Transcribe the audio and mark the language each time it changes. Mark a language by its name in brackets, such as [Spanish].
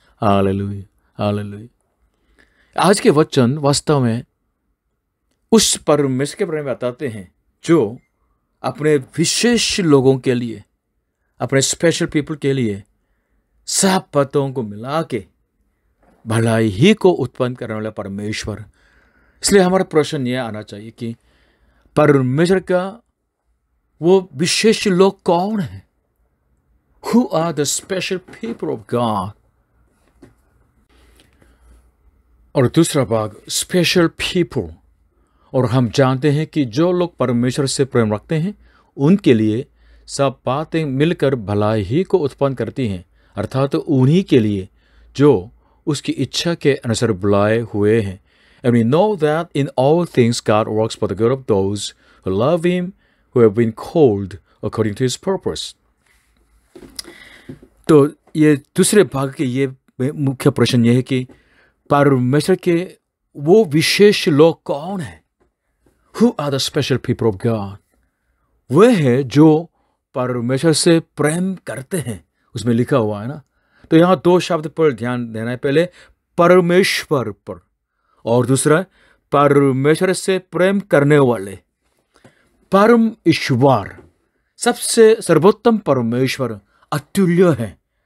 [Hindi] Hallelujah, hallelujah. आज के वचन वास्तव में उस परमेश्वर के बारे में बताते हैं जो अपने विशेष लोगों के लिए, अपने स्पेशल पीपल के लिए सब बातों को मिला के भलाई ही को उत्पन्न करने वाला परमेश्वर। इसलिए हमारा प्रश्न यह आना चाहिए कि परमेश्वर का वो विशेष लोग कौन है? [English] Who are the special people of God? [Hindi] और दूसरा भाग स्पेशल पीपल। और हम जानते हैं कि जो लोग परमेश्वर से प्रेम रखते हैं उनके लिए सब बातें मिलकर भलाई ही को उत्पन्न करती हैं, अर्थात तो उन्हीं के लिए जो उसकी इच्छा के अनुसार बुलाए हुए हैं। [English] And we know that in all things God works for the good of those who love Him, who have been called according to His purpose. [Hindi] तो ये दूसरे भाग के ये मुख्य प्रश्न ये है कि परमेश्वर के वो विशेष लोग कौन हैं? [English] Who are the special people of God? [Hindi] वे हैं जो परमेश्वर से प्रेम करते हैं, उसमें लिखा हुआ है ना। तो यहाँ दो शब्द पर ध्यान देना है, पहले परमेश्वर पर और दूसरा परमेश्वर से प्रेम करने वाले। परम ईश्वर, सबसे सर्वोत्तम परमेश्वर अतुल्य है।